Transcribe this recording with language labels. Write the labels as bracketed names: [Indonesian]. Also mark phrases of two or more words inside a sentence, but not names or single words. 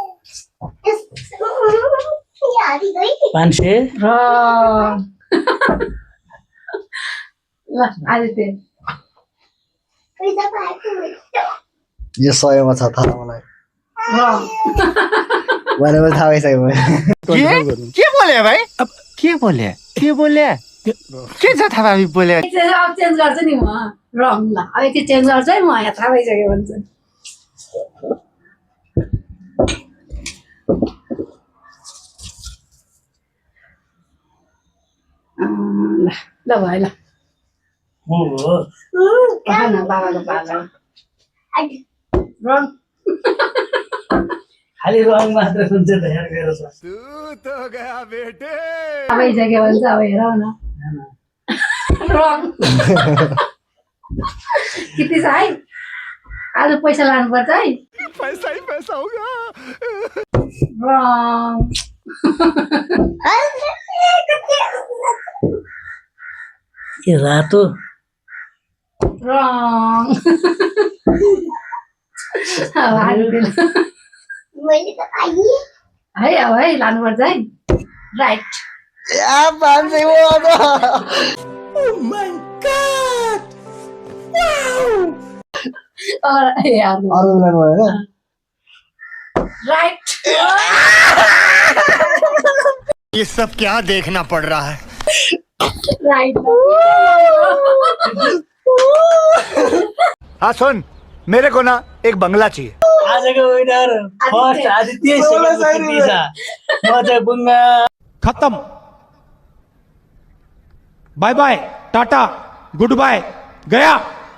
[Nepali] 500 रङ ल आदित्य यो 100मा छ थाहा मलाई। रङ मैले पनि थाहा भइसक्यो मैले। के बोले भाई? अब के बोले? के छ थाहा भाइ बोले? अब चेन्ज गर्छु नि म। रङ ल अब यति चेन्ज गर्छु है म। यहाँ थाहा भइसक्यो भन्छ। ल ल भयो ल। न बाबाको पालो। रङ खाली रङ मात्र हुन्छ त यार मेरो छ। [Hindi] तू तो गया बेटे। [Nepali] थाहा भइसक्यो भन्छ। अब हेरौ न। रङ किति छ है। आज पैसा लानुपर्छ है। [Hindi] पैसा ही पैसा होगा। [Nepali] रङ यो रातो रङ अब आदित्यले मैले त पाएँ। है अब है लानुपर्छ है। राइट या 500 हो। हार्नु अरू लानु भएन। राइट। [Hindi] ये सब क्या देखना पड़ रहा है? [Nepali] राइट [Hindi] हाँ सुन, मेरे को ना एक बंगला चाहिए। [Nepali] आजको [English] winner first [Nepali] आदित्य, सेकेन्ड कृति छ, म चाहिँ बुङ्गा। [English] खत्म। bye bye, टाटा, good bye, गया।